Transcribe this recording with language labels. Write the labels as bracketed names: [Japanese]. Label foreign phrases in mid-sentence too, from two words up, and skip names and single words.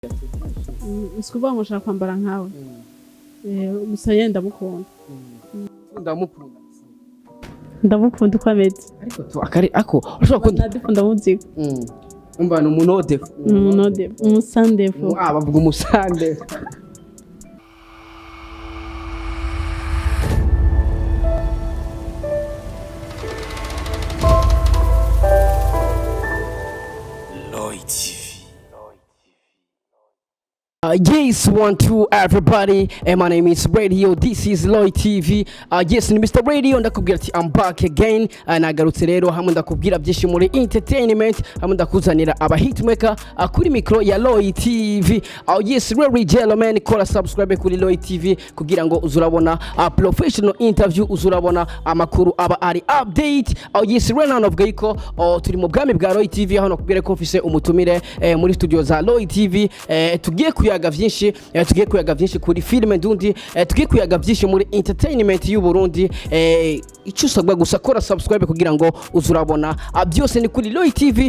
[Rundi] Sikuvuga ngo nshaka kwambara nkawe. Gusa yenda ndamukunda. Ndamukunda. Ndamukunda uko ameze. Ariko tu ako ushobora ndakunda muziko. Umva n'umunode. Umunode, umusandefu. Bavuga umusandefu. [English] Yes, 1, 2, everybody. My name is Radio. This is Lloyd TV. Yes, [Rundi] ni Mr. Radio. Ndakubwira ati [English] I'm back again. [Rundi] Nagarutse rero hamwe ndakubwira byinshi muri entertainment. Hamwe ndakuzanira aba hitmaker kuri micro ya Lloyd TV. [English] Yes, really gentlemen, [Rundi] kola subscribe kuri Lloyd TV kugira ngo uzurabona [English] professional interview, [Rundi] uzurabona amakuru aba ari update. Yes, [English] right now [Rundi] navuga yuko turi mu bwami bwa Lloyd TV aho nakubwira ko mfise umutumire muri studio za Lloyd TV. Tugiye kuyaga vyinshi kuri filime ndundi, tugiye kuyaga vyinshi muri entertainment y'u Burundi. Icyo usabwa gusa kora subscribe kugira ngo uzurabona byose ni kuri Lloyd TV.